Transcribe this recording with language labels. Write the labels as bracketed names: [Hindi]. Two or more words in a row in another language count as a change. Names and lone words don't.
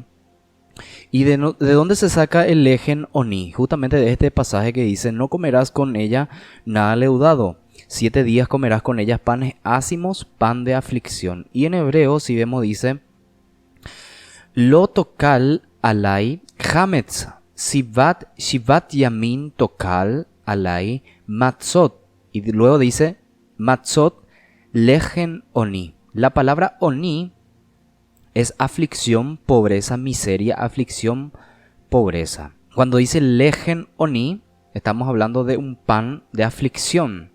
[Spanish] ¿Y de dónde se saca el [Hebrew] לחם עוני? [Spanish] Justamente de este pasaje que dice, no comerás con ella nada leudado. 7 días comerás con ellas panes ácimos, pan de aflicción. Y en hebreo, si vemos, dice, [Hebrew] לא תאכל עליו חמץ שבעת ימים תאכל עליו מצות. [Spanish] Y luego dice, [Hebrew] מצות לחם עוני. [Spanish] La palabra oni es aflicción, pobreza, miseria, aflicción, pobreza. Cuando dice [Hebrew] לחם עוני, [Spanish] estamos hablando de un pan de aflicción.